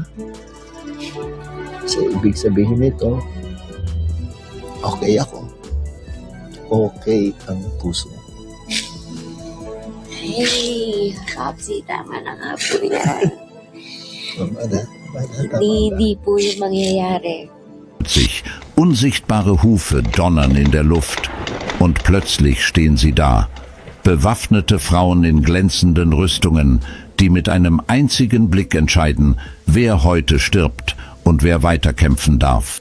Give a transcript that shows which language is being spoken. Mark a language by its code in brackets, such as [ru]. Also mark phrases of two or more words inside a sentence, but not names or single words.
[tl] So, ibig sabihin nito, okay ako. Okay ang puso. Hey, Popsy, tama na nga po yan. Tama. Hindi po yung mangyayari. [de] Unsichtbare Hufe donnern in der Luft und plötzlich stehen sie da. Bewaffnete Frauen in glänzenden Rüstungen, die mit einem einzigen Blick entscheiden, wer heute stirbt und wer weiterkämpfen darf.